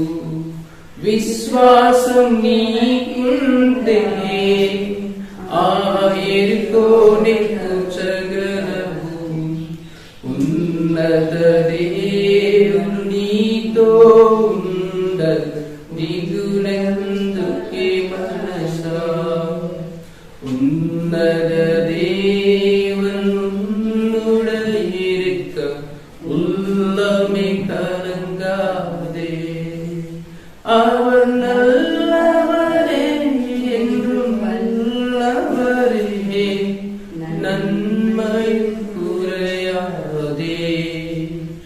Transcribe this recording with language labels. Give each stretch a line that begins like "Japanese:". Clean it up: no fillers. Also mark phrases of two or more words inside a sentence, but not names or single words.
Telugu: విశ్వాసం నీకుంటే ఆ యెరికోని కూర్చగలవు. ఉన్నత దేవుడు నీతో ఉండదు దిగులెందుకే మనసా.
Tamil: ఉన్నత தேவன் உன்னோட இருக்க உள்ளமே கலங்காதே. அவர் நல்லவரே என்றும் நல்லவரே, நன்மை குறையாதே.